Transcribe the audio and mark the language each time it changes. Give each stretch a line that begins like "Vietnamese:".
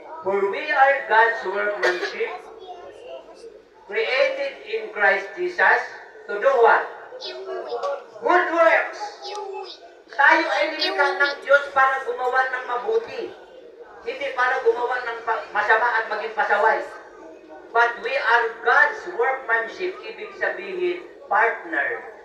English: For we are God's workmanship, created in Christ Jesus to do what? Good works.
Filipino: Tayo ay nilikha ng Diyos para gumawa ng mabuti. Hindi para gumawa ng masama at maging pasaway.
English: But we are God's workmanship,
Filipino: ibig sabihin,
English: partner.